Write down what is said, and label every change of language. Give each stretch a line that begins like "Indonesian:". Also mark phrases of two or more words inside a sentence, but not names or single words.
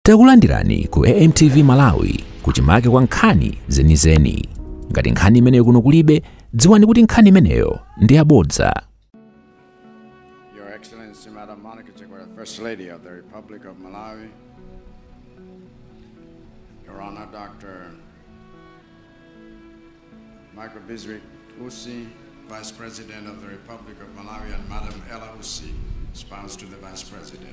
Nyanja: Takulandirani ku AMTV Malawi kuchimake kwa nkhani zenizeni. Ngati nkhani imeneyo kuno kulibe, dziwani kuti nkhani imeneyo ndi yabodza.
English: Your Excellency, Madam Monica Chegwera, First Lady of the Republic of Malawi. Your Honor, Dr. Michael Biswick Usi, Vice President of the Republic of Malawi, and Madam Ella Usi, spouse to the Vice President.